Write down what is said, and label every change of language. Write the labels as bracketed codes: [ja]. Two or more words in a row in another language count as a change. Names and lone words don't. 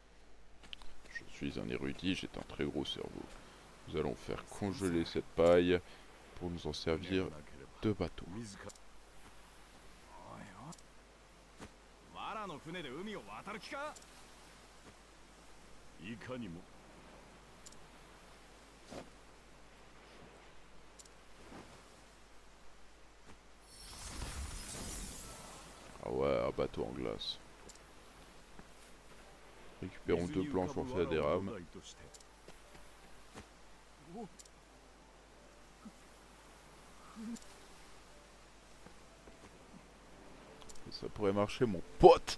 [fr] Je suis un érudit, j'ai un très gros cerveau. Nous allons faire congeler cette paille pour nous en servir de bateau. [ja] 藁の船で海を渡る気か？いかにも。 [fr] Ah ouais, un bateau en glace. Récupérons 2 planches pour faire des rames. Ça pourrait marcher, mon pote.